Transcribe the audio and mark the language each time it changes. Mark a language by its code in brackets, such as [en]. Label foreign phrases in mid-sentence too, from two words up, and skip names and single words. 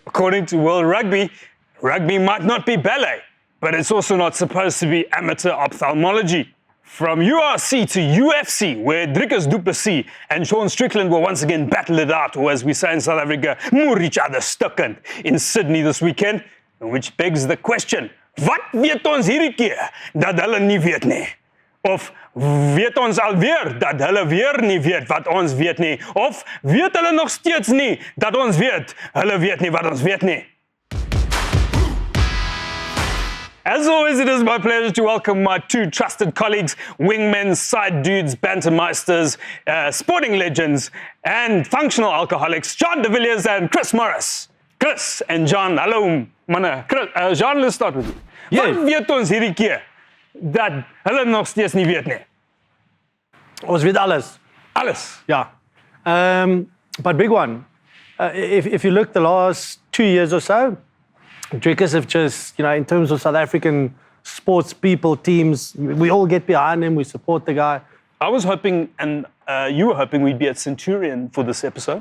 [en] According to World Rugby, rugby might not be ballet, but it's also not supposed to be amateur ophthalmology. From URC to UFC, where Drickus du Plessis and Sean Strickland will once again battle it out, or as we say in South Africa, moer each other stukken, in Sydney this weekend, which begs the question, [af] wat weet ons hierdie keer dat hulle nie weet nie? Of weet ons alweer dat hulle weer nie weet wat ons weet nie? Of weet hulle nog steeds nie dat ons weet, hulle weet nie wat ons weet nie? [en] As always, it is my pleasure to welcome my two trusted colleagues, wingmen, side dudes, bantermeisters, sporting legends, and functional alcoholics, John de Villiers and Chris Morris. Chris and John, [af] hallo manne. [en] John, let's start with you. Yeah. [af] Wat weet ons hierdie keer dat hulle nog steeds nie weet nie? Ons weet alles. Alles. [en] Yeah. But big one. If you look the last 2 years or so, Drickers have just, in terms of South African sports people, teams, we all get behind him, we support the guy. I was hoping, and you were hoping, we'd be at Centurion for this episode.